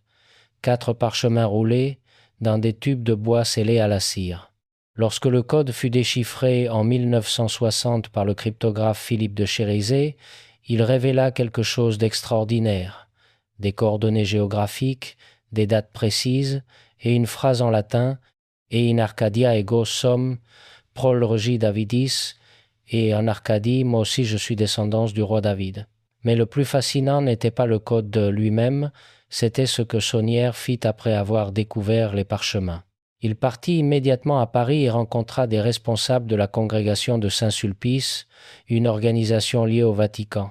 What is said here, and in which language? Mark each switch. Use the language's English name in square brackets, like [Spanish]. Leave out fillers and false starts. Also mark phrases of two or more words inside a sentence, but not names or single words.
[French] 4 parchemins roulés dans des tubes de bois scellés à la cire. Lorsque le code fut déchiffré en 1960 par le cryptographe Philippe de Chérizet, il révéla quelque chose d'extraordinaire. Des coordonnées géographiques, des dates précises et une phrase en latin « [Latin] Et in Arcadia ego sum, prol regi Davidis [French] » et en Arcadie, moi aussi je suis descendance du roi David. Mais le plus fascinant n'était pas le code lui-même, c'était ce que Saunière fit après avoir découvert les parchemins. Il partit immédiatement à Paris et rencontra des responsables de la congrégation de Saint-Sulpice, une organisation liée au Vatican.